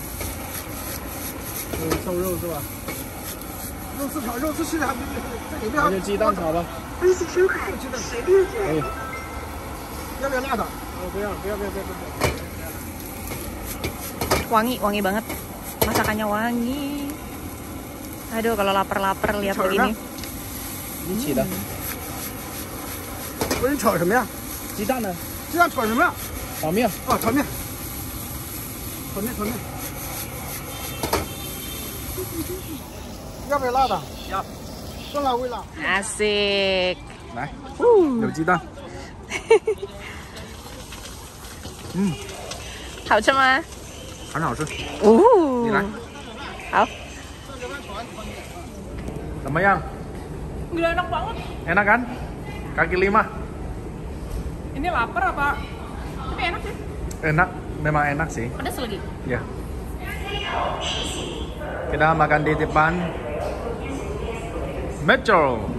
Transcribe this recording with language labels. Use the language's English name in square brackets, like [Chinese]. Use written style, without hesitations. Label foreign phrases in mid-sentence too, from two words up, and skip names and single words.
[Indonesian] Wangi, wangi banget. Masakannya wangi. Aduh, kalau lapar-lapar lihat begini. Ini cita. [Chinese] 不是你炒什么呀？鸡蛋呢？鸡蛋炒什么呀？炒面。哦，炒面。炒面，炒面。要不要辣的？要。酸辣微辣。 [Indonesian] Asik. [Chinese] 来，有鸡蛋。好吃吗？很好吃。你来。好。怎么样？ [Indonesian] Gila, enak banget. Enak kan? Kaki 5. Ini lapar apa? Tapi enak sih. Enak, memang enak sih. Pedas lagi. Ya. Kita makan di depan Metro.